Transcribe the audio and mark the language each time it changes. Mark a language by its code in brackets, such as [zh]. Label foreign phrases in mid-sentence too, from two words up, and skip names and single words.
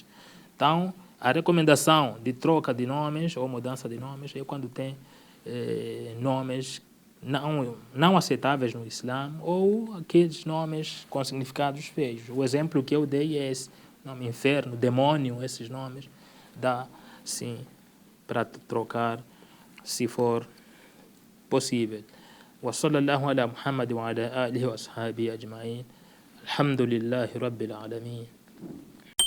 [pt] Então, a recomendação de troca de nomes ou mudança de nomes é quando tem nomes não aceitáveis no Islã ou aqueles nomes com significados feios. O exemplo que eu dei é esse, nome inferno, demônio, esses nomes, dá sim para trocar se for possível. [ar] وصلى الله على محمد وعلى آله وأصحابه أجمعين الحمد لله رب العالمين.